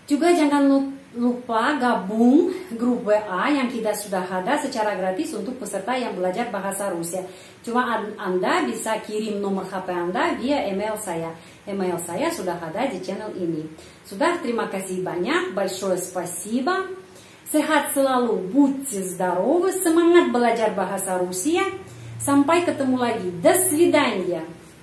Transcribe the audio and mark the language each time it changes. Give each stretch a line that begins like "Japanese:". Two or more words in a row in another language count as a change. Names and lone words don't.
Indonesian: Juga lupa gabung grup WA yang kita sudah ada secara gratis untuk peserta yang belajar bahasa Rusia. Cuma Anda bisa kirim nomor HP Anda via email saya. Email saya sudah ada di channel ini. Sudah, terima kasih banyak.
Russian: Большое спасибо.
Indonesian: Sehat selalu,
Russian: будьте здоровы,
Indonesian: semangat belajar bahasa Rusia. Sampai ketemu lagi.
Russian: До свидания.